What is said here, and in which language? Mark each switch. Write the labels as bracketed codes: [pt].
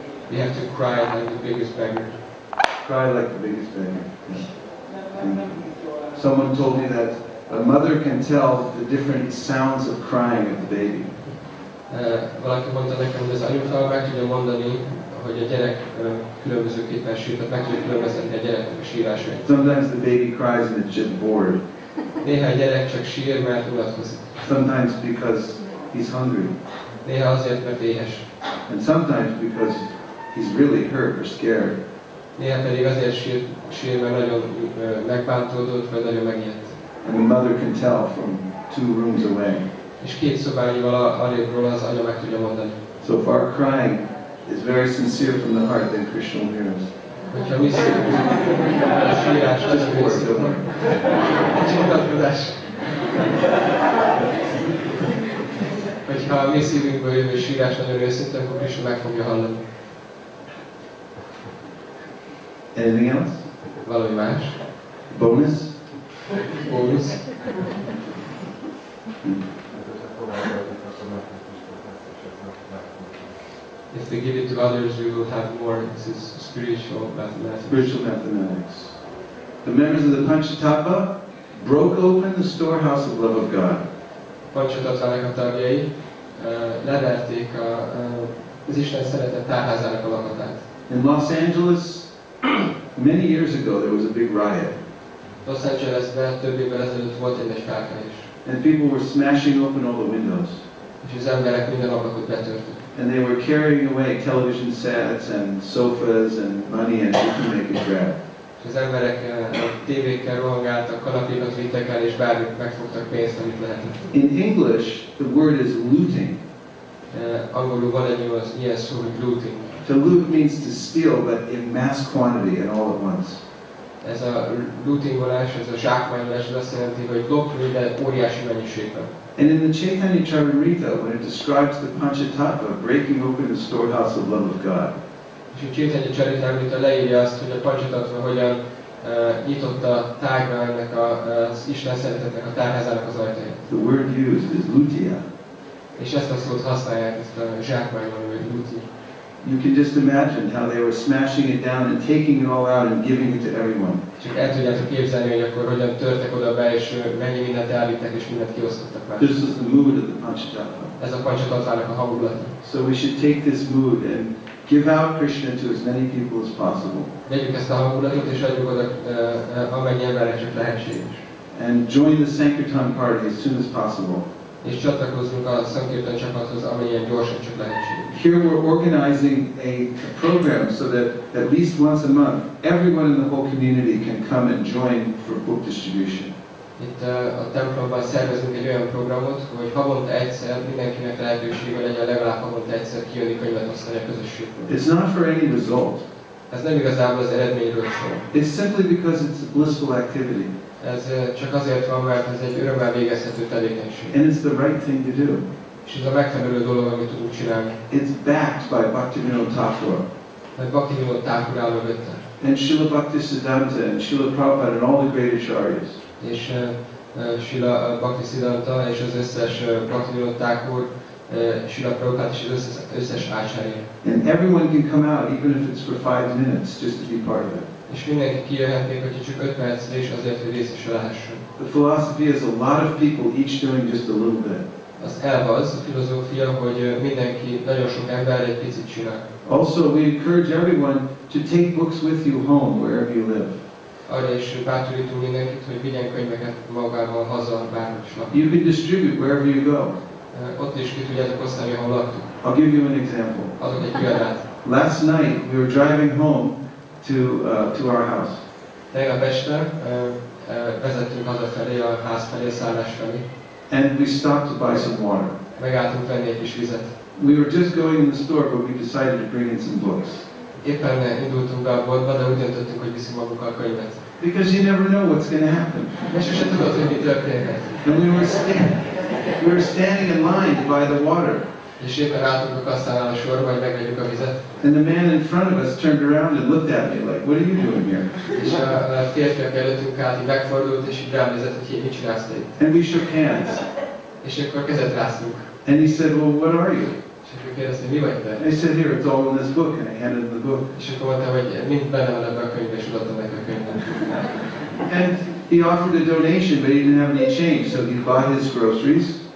[en] We have to cry like the biggest beggar. Cry like the biggest beggar. Yes. Thank you. Someone told me that a mother can tell the different sounds of crying of the baby. [hu] Valaki mondta nekem, hogy az anyuka meg tudja mondani, hogy a gyerek különbözőképpen sír, tehát meg tudja különböztetni a gyereknek a sírásait. [en] Sometimes the baby cries and it's just bored. [hu] Néha a gyerek csak sír, mert unatkozik. [en] Sometimes because he's hungry. [hu] Néha azért, mert éhes. [en] And sometimes because he's really hurt or scared. [hu] Néha pedig azért sír, mert nagyon megbántódott, vagy nagyon megijedt. [en] And the mother can tell from 2 rooms away. [hu] És 2 szobányival arrébről az anya meg tudja mondani. [en] So if our crying is very sincere from the heart, then Krishna will hear us. [hu] Hogyha mi szívünkből a sírás, [en] Just for it, don't worry. [hu] csodálkozás. Hogyha a mi szívünkből jövő sírás nagyon őszinte, akkor Krishna meg fogja hallani. [en] Anything else? [hu] Valami más? [en] Bonus? [hu] Bónusz? [en] If we give it to others, we will have more. This is spiritual mathematics. Spiritual mathematics. The members of the Panchatattva broke open the storehouse of love of God. [hu] Panchatattvának a tagjai leverték az Isten szeretet tárházának a lakatát. [en] In Los Angeles, many years ago, there was a big riot. [hu] Los Angelesben több évvel ezelőtt volt egy felkelés. [en] And people were smashing open all the windows. [hu] És az emberek minden ablakot betörtek. [en] And they were carrying away television sets and sofas and money and anything they could grab. [hu] És az emberek tévékkel rohangáltak, kanapékat vittek el, és bármit megfogtak pénzt, amit lehetett. [en] In English, the word is looting. [hu] Angolul van egy ilyen szó, hogy looting. [en] To loot means to steal, but in mass quantity and all at once. [hu] Ez a lootingolás, ez a zsákmányolás, az azt jelenti, hogy lopni, de óriási mennyiségben. [en] And in the Chaitanya Charitamrita, when it describes the Panchatattva breaking open the storehouse of love of God, [hu] És a Chaitanya Charitamrita leírja azt, hogy a Panchatattva hogyan nyitotta tágra ennek az Isten szeretetnek a tárházának az ajtaját. [en] the word used is lutia. [hu] És ezt a szót használják, ezt a zsákmányolni, vagy luti. [en] You can just imagine how they were smashing it down and taking it all out and giving it to everyone. [hu] Csak el tudjátok képzelni, hogy akkor hogyan törtek oda be, és mennyi mindent elvittek, és mindent kiosztottak már. [en] This was the mood of the Panchatattva. [hu] Ez a Panchatattvának a hangulata. [en] So we should take this mood and give out Krishna to as many people as possible. [hu] Vegyük ezt a hangulatot, és adjuk oda amennyi embernek csak lehetséges. [en] And join the Sankirtan party as soon as possible. [hu] És csatlakozzunk a Sankirtan csapathoz, amennyien gyorsan csak lehetséges. [en] Here we're organizing a program so that at least once a month, everyone in the whole community can come and join for book distribution. [hu] Itt a templomban szervezünk egy olyan programot, hogy havonta egyszer mindenkinek lehetősége legyen legalább havonta egyszer kijönni könyvet osztani a közösségből. [en] It's not for any result. [hu] Ez nem igazából az eredményről szól. [en] It's simply because it's a blissful activity. [hu] Ez csak azért van, mert ez egy örömmel végezhető tevékenység. [en] And it's the right thing to do. [hu] És ez a megfelelő dolog, amit tudunk csinálni. [en] It's backed by Bhaktivinoda Thakur. [hu] Mert Bhaktivinoda Thakur áll mögötte. [en] And Srila Bhaktisiddhanta and Srila Prabhupada and all the great acharyas. [hu] És Srila Bhaktisiddhanta és az összes Bhaktivinoda Thakur, Srila Prabhupada és az összes acharya. [en] And everyone can come out, even if it's for 5 minutes, just to be part of it. [hu] És mindenki kijöhetnék, hogyha csak 5 percre is azért, hogy részese lehessen. [en] The philosophy is a lot of people each doing just a little bit. [hu] Az elv az, a filozófia, hogy mindenki, nagyon sok ember egy picit csinál. [en] Also, we encourage everyone to take books with you home, wherever you live. [hu] Arra is bátorítunk mindenkit, hogy vigyen könyveket magával haza, bárhogy is lakik. [en] You can distribute wherever you go. [hu] Ott is ki tudjátok osztani, ahol laktuk. [en] I'll give you an example. [hu] Adok egy példát. [en] Last night, we were driving home to our house. [hu] Tegnap este vezettünk hazafelé, a ház felé, a szállás felé. [en] And we stopped to buy some water. [hu] Megálltunk venni egy kis vizet. [en] We were just going in the store, but we decided to bring in some books. [hu] Éppen indultunk be a boltba, de úgy döntöttünk, hogy viszünk magunkkal könyvet. [en] Because you never know what's going to happen. [hu] És sose tudod, hogy mi történhet. [en] And we were standing in line to buy the water. [hu] És éppen álltunk a kasszánál a sorba, hogy megvegyük a vizet. [en] And the man in front of us turned around and looked at me like, what are you doing here? [hu] És a férfiak előttünk állt, így megfordult, és így rám nézett, hogy mit csinálsz te itt. [en] And we shook hands. [hu] És akkor kezet ráztunk. [en] And he said, well, what are you? [hu] És akkor kérdezte, mi vagy te? [en] I said, here, it's all in this book. And I handed him the book. [hu] És akkor mondta, hogy mind benne van ebben a könyvben, és odaadtam neki a könyvet. [en] And he offered a donation, but he didn't have any change, so he bought his groceries.